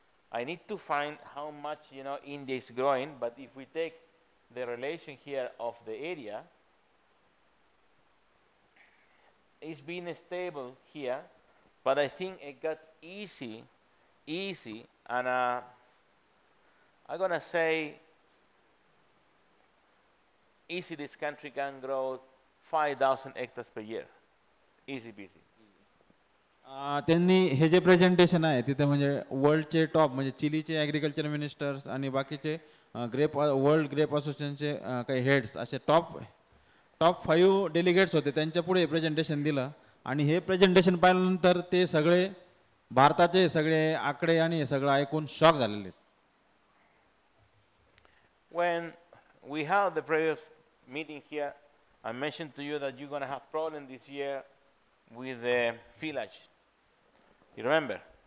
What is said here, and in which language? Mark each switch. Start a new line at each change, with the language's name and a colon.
English: I need to find how much, India is growing, but if we take the relation here of the area, it's been stable here, but I think it got easy, and I'm gonna say easy this country can grow 5,000 hectares per year. Easy peasy.
Marathi: त्यांनी हे जे presentation आहे तिथे म्हणजे वर्ल्डचे top म्हणजे चिलीचे agriculture ministers आणि बाकीचे world grep असोसिएशनचे काही हेड्स असे टॉप 5 डेलिगेट्स होते त्यांच्या पुढे प्रेझेंटेशन दिलं आणि हे प्रेझेंटेशन पाहिल्यानंतर ते सगळे भारताचे सगळे आकडे आणि हे सगळं ऐकून शॉक झालेले आहेत.
English: When we had the previous meeting here, I mentioned to you that you're going to have problem this year with the village. You remember?